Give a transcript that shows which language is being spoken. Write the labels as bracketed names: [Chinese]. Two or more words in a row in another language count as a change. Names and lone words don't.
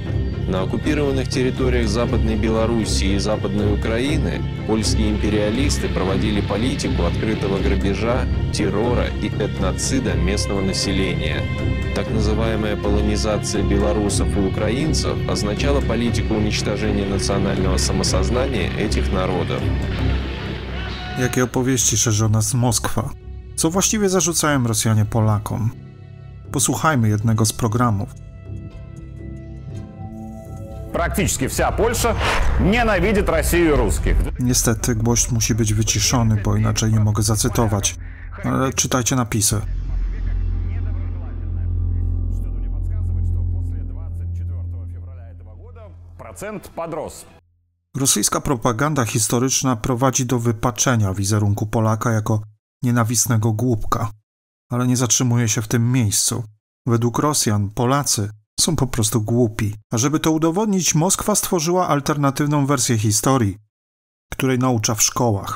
[Russian] На оккупированных территориях Западной Белоруссии и Западной Украины польские империалисты проводили политику открытого грабежа, террора и этноцида местного населения. Так называемая полонизация белорусов и украинцев означала политику уничтожения национального самосознания этих народов. [Polish] Jakie opowieści szerzy o nas Moskwa? Co właściwie zarzucają Rosjanie Polakom? Posłuchajmy jednego z programów. [Russian] Практически вся Польша ненавидит Россию и русских. [Polish] Niestety głośno musi być wyciszony, bo inaczej nie mogę zacytować. Ale czytajcie napisy. [Russian] Процент подрос. [Polish] Rosyjska propaganda historyczna prowadzi do wypaczenia wizerunku Polaka jako nienawistnego głupka. Ale nie zatrzymuje się w tym miejscu. Według Rosjan Polacy są po prostu głupi. A żeby to udowodnić, Moskwa stworzyła alternatywną wersję historii, której naucza w szkołach.